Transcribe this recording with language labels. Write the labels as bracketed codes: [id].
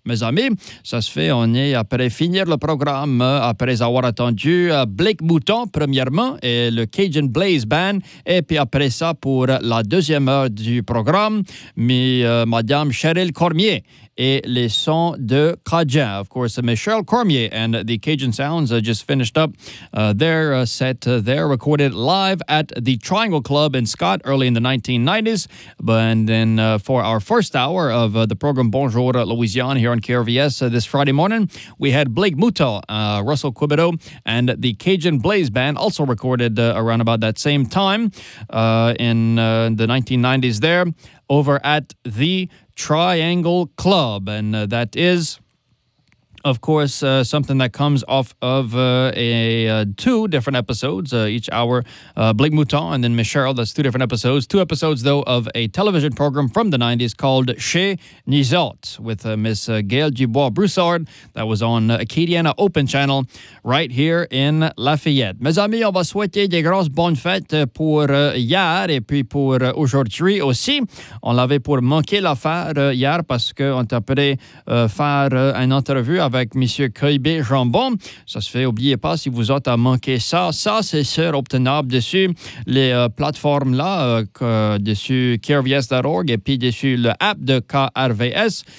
[fr] Mes amis, ça se fait, on est après finir le programme, après avoir attendu Blick Mouton, premièrement, et le Cajun Blaze Band, et puis après ça, pour la deuxième heure du programme, Madame Cheryl Cormier et les sons de Cajun. [en] Of course, Michel Cormier and the Cajun Sounds just finished up their set there, recorded live at the Triangle Club in Scott early in the 1990s. And then for our first hour of the program Bonjour Louisiane here on KRVS this Friday morning, we had Blake Muto, Russell Quibido, and the Cajun Blaze Band, also recorded around about that same time in the 1990s there over at the Triangle Club. And that is, of course, something that comes off of two different episodes each hour. Blake Mouton and then Michelle, that's two different episodes. Two episodes, though, of a television program from the 90s called Chez nous autres with Miss Gail Dubois-Broussard. That was on Acadiana Open Channel right here in Lafayette. [fr] Mes amis, on va souhaiter des grosses bonnes fêtes pour hier et puis pour aujourd'hui aussi. On l'avait pour manquer l'affaire hier parce qu'on t'a prêt faire une entrevue avec M. Koibé Jambon. Ça se fait, n'oubliez pas, si vous êtes à manquer ça, ça c'est sûr obtenable dessus les plateformes-là, dessus KRVS.org et puis dessus l'app de KRVS.